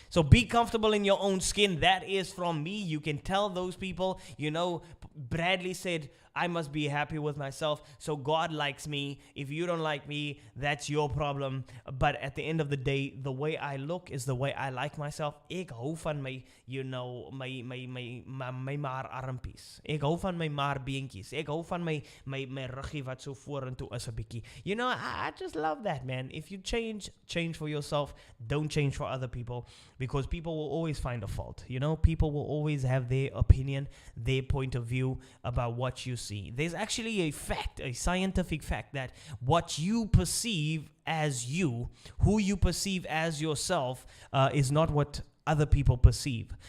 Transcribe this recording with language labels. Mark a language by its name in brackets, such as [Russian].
[English] So be comfortable in your own skin. That is from me. You can tell those people, you know, Bradley said, I must be happy with myself, so God likes me. If you don't like me, that's your problem. But at the end of the day, the way I look is the way I like myself. [Afrikaans] Ek hou van my, [English] you know, [Afrikaans] my maar armpies. Ek hou van my maar beentjies. Ek hou van my ruggie wat so vorentoe is 'n bietjie. [English] You know, I just love that, man. If you change for yourself. Don't change for other people, because people will always find a fault. You know, people will always have their opinion, their point of view about what you see. There's actually a scientific fact, that what you perceive as you, who you perceive as yourself, is not what other people perceive.